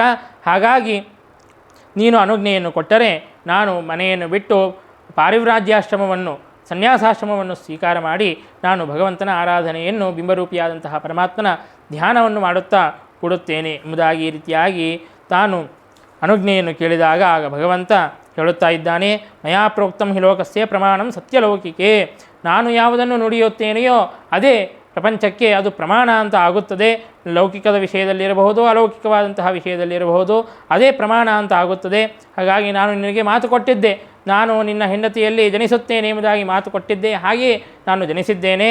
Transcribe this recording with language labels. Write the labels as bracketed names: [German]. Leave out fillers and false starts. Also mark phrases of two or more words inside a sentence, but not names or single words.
[Kannada] ಹಾಗಾಗಿ ನೀನು ಅನುಜ್ಞೆಯನ್ನು ಕೊಟ್ಟರೆ ನಾನು ಮನೆಯನ್ನು ಬಿಟ್ಟು ಪಾರಿವ್ರಾಜ್ಯಾಶ್ರಮವನ್ನು, ಸನ್ಯಾಸಾಶ್ರಮವನ್ನು ಸ್ವೀಕಾರ ಮಾಡಿ ನಾನು ಭಗವಂತನ ಆರಾಧನೆಯನ್ನು, ಬಿಂಬರೂಪಿಯಾದಂತಹ ಪರಮಾತ್ಮನ ಧ್ಯಾನವನ್ನು ಮಾಡುತ್ತಾ ಕೊಡುತ್ತೇನೆ ಎಂಬುದಾಗಿ ಈ ರೀತಿಯಾಗಿ ತಾನು ಅನುಜ್ಞೆಯನ್ನು ಕೇಳಿದಾಗ ಆಗ ಭಗವಂತ ಹೇಳುತ್ತಾ ಇದ್ದಾನೆ, [Sanskrit] ಮಯಾ ಪ್ರೋಕ್ತಂ ಹಿ ಲೋಕಸ್ಯ ಪ್ರಮಾಣಂ ಸತ್ಯಲೌಕಿಕೆ. [Kannada] ನಾನು ಯಾವುದನ್ನು ನುಡಿಯುತ್ತೇನೆಯೋ ಅದೇ ಪ್ರಪಂಚಕ್ಕೆ ಅದು ಪ್ರಮಾಣ ಅಂತ ಆಗುತ್ತದೆ. ಲೌಕಿಕದ ವಿಷಯದಲ್ಲಿರಬಹುದು, ಅಲೌಕಿಕವಾದಂತಹ ವಿಷಯದಲ್ಲಿರಬಹುದು, ಅದೇ ಪ್ರಮಾಣ ಅಂತ ಆಗುತ್ತದೆ. ಹಾಗಾಗಿ ನಾನು ನಿನಗೆ ಮಾತು ಕೊಟ್ಟಿದ್ದೆ, ನಾನು ನಿನ್ನ ಹೆಂಡತಿಯಲ್ಲಿ ಜನಿಸುತ್ತೇನೆ ಎಂಬುದಾಗಿ ಮಾತು ಕೊಟ್ಟಿದ್ದೆ, ಹಾಗೆಯೇ ನಾನು ಜನಿಸಿದ್ದೇನೆ.